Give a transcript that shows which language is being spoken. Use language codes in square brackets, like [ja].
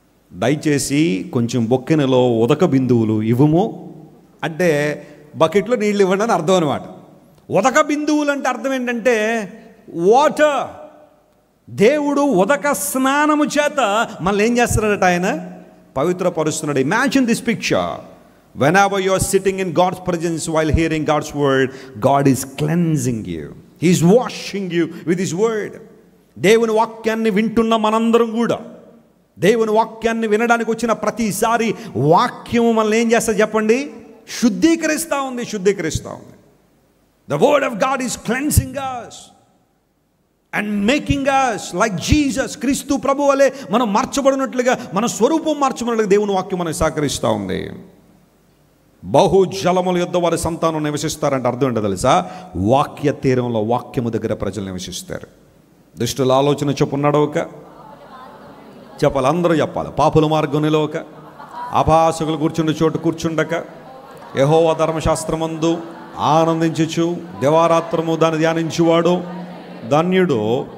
[te] దయచేసి కొంచెం బొక్కెనలో ఉదక బిందువులు ఇవ్వము అంటే బకెట్లో నీళ్ళు ఇవ్వండి అని అర్థం అనమాట. ఉదక బిందువులు అంటే అర్థం ఏంటంటే వాటర్. దేవుడు ఉదక స్నానము చేత మళ్ళీ ఏం చేస్తున్నాడట? ఆయన పవిత్రపరుస్తున్నాడు. [en] Imagine this picture. whenever you are sitting in God's presence while hearing God's word, God is cleansing you. He is washing you with His word. [te] దేవుని వాక్యాన్ని వింటున్న మనందరం కూడా దేవుని వాక్యాన్ని వినడానికి వచ్చిన ప్రతిసారి వాక్యము మనల్ని ఏం చేస్తా చెప్పండి? శుద్ధీకరిస్తూ ఉంది. [en] The word of God is cleansing us and making us like Jesus. [te] క్రీస్తు ప్రభు వలె మనం మార్చబడినట్లుగా, మన స్వరూపం మార్చబడినట్లుగా దేవుని వాక్యం మనకు సహకరిస్తూ ఉంది. బహు జలముల యొద్ద వారి సంతానం నివసిస్తారంటే అర్థం ఏంటో తెలుసా? వాక్య తీరంలో, వాక్యము దగ్గర ప్రజలు నివసిస్తారు. దుష్టుల ఆలోచన చొప్పున నడవక, చెప్పాలి, అందరూ చెప్పాలి, పాపుల మార్గం నిలవక, అపహాసకులు కూర్చుండే చోటు కూర్చుండక, యెహోవా ధర్మశాస్త్రమందు ఆనందించుచు దివారాత్రము దాన్ని ధ్యానించువాడు ధన్యుడు.